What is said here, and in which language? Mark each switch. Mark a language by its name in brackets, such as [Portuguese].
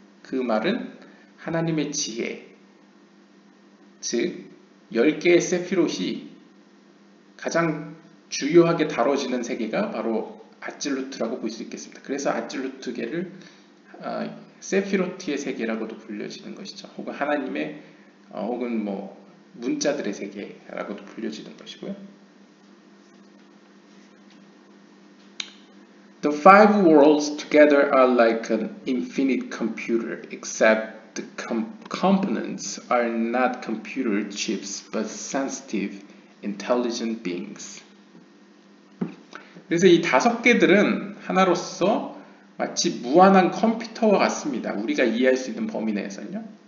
[Korean] 그 말은 하나님의 지혜, 즉 10개의 세피롯이 가장 주요하게 다뤄지는 세계가 바로 아찔루트라고 볼 수 있겠습니다. 그래서 아찔루트계를 세피로트의 세계라고도 불려지는 것이죠. 혹은 하나님의 혹은 문자들의 세계라고도 불려지는 것이고요. [English] The five worlds together are like an infinite computer, except the components are not computer chips but sensitive, intelligent beings. [Korean] 그래서 이 5개들은 하나로서 마치 무한한 컴퓨터와 같습니다. 우리가 이해할 수 있는 범위 내에서는요.